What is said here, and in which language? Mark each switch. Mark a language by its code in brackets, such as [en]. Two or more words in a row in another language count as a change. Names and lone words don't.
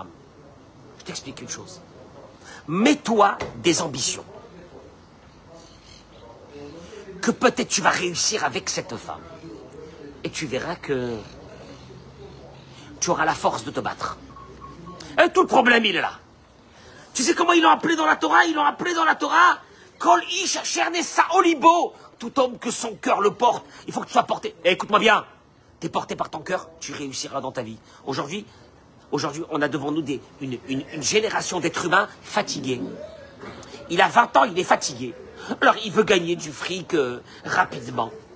[fr] Je t'explique une chose. Mets-toi des ambitions. Que peut-être tu vas réussir avec cette femme. et tu verras que tu auras la force de te battre. Et tout le problème, il est là. Tu sais comment ils l'ont appelé dans la Torah? Ils l'ont appelé dans la Torah [he] כל איש אשר נשאו ליבו. [fr] Tout homme que son cœur le porte, il faut que tu sois porté. Et écoute-moi bien, tu es porté par ton cœur, tu réussiras dans ta vie. Aujourd'hui, on a devant nous une génération d'êtres humains fatigués. Il a 20 ans, il est fatigué. Alors il veut gagner du fric rapidement.